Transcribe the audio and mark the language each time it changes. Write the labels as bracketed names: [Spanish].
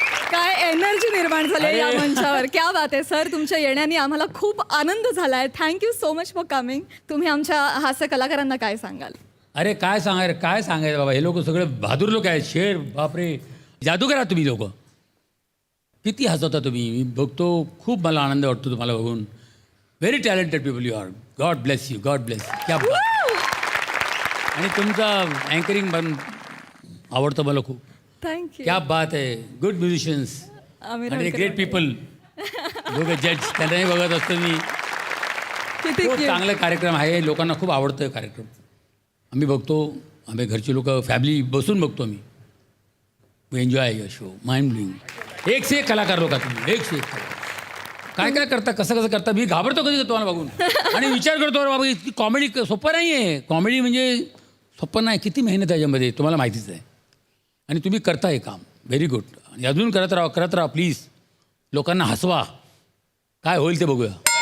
[Marathi] काय एनर्जी निर्माण झाली या मंचावर, क्या बात आहे सर। तुमच्या येण्याने आम्हाला खूप आनंद झालाय। [English] Thank you so much for coming. [Marathi] तुम्ही आमच्या हास्य कलाकारांना काय सांगाल? अरे काय सांगायचं बाबा, हे लोक सगळे बहादूर लोक आहेत, शेर, बापरे, जादूगर आहात तुम्ही लोक, किती हसवता तुम्ही। मी बघतो, खूप मला आनंद वाटतो तुम्हाला बघून। [English] Very talented people you are, God bless you, God bless. [Marathi] क्या आणि तुमचं अँकरिंग पण आवडतं मला खूप। [English] Thank you. [Marathi] क्या बात आहे, गुड म्युझिशियन्स आणि ग्रेट पीपल, दोघं जज, त्यांनाही बघत असतो मी। किती खूप चांगला कार्यक्रम आहे, लोकांना खूप आवडतो कार्यक्रम। आम्ही बघतो, आम्ही घरची लोक फॅमिली बसून बघतो आम्ही। [English] We enjoy your show, mind blowing. [Marathi] एक से एक कलाकार लोक आहात तुम्ही, एक से एक। काय काय करता, कसं करता, मी घाबरतो कधी तुम्हाला बघून आणि विचार करतो, अरे बाबा इतकी कॉमेडी सोपं नाही आहे, कॉमेडी म्हणजे सोपं नाही, किती मेहनत आहे त्याच्यामध्ये, तुम्हाला माहितीच आहे। आणि तुम्ही करता हे काम, व्हेरी गुड। आणि अजून करत राहा प्लीज, लोकांना हसवा, काय होईल ते बघूया।